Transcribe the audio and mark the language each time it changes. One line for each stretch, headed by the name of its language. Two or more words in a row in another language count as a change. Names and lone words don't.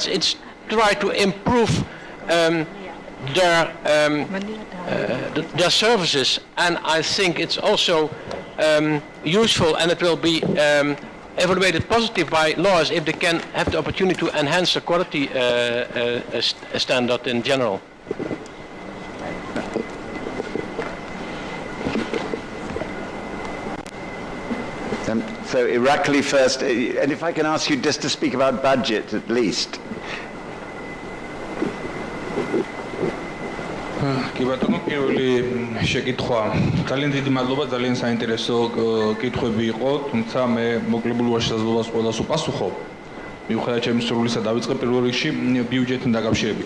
English: It's try to improve their services, and I think it's also useful, and it will be evaluated positive by lawyers if they can have the opportunity to enhance the quality standard in general. So Irakli first, and if I can ask you just to speak about budget at least.
Georgian: კი ბატონო, პირველი შეკითხვა. ძალიან დიდი მადლობა, ძალიან საინტერესო კითხვები იყო, თუმცა მე მოკლებულობაში შესაძლებლობას ყველას უპასუხო. მიუხედავად ჩემი სურვილისა, დავიწყე პირველ რიგში ბიუჯეტთან დაკავშირებით.